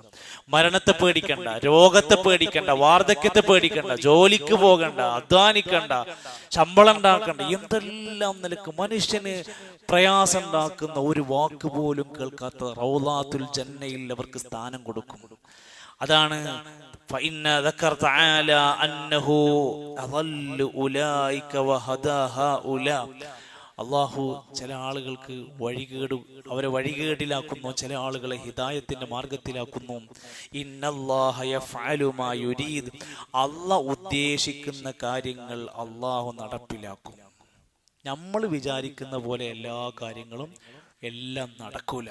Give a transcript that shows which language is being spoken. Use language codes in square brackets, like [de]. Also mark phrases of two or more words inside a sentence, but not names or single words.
[ml] മരണത്തെ പേടിക്കണ്ട, രോഗത്തെ പേടിക്കണ്ട, വാർദ്ധക്യത്തെ പേടിക്കണ്ട, ജോലിക്ക് പോകണ്ട, അധ്വാനിക്കണ്ട, ശമ്പളം ഉണ്ടാക്കണ്ട, എന്തെല്ലാം നിലക്ക് മനുഷ്യന് പ്രയാസം ഉണ്ടാക്കുന്ന ഒരു വാക്ക് പോലും കേൾക്കാത്ത റൗളാത്തുൽ ജന്നയിൽ അവർക്ക് സ്ഥാനം കൊടുക്കും. [ar] അതാണ് فإن ذكر تعالى أنه أضل أولئك وهدى هؤلاء. [ml] അള്ളാഹു ചില ആളുകൾക്ക് അവരെ വഴികേടിലാക്കുന്നു, ചില ആളുകളെ ഹിദായത്തിന്റെ മാർഗത്തിലാക്കുന്നു. [ar] إن الله يفعل ما يريد, [ml] അള്ളാഹ് ഉദ്ദേശിക്കുന്ന കാര്യങ്ങൾ അള്ളാഹു നടപ്പിലാക്കും. നമ്മൾ വിചാരിക്കുന്ന പോലെ എല്ലാ കാര്യങ്ങളും എല്ലാം നടക്കൂല.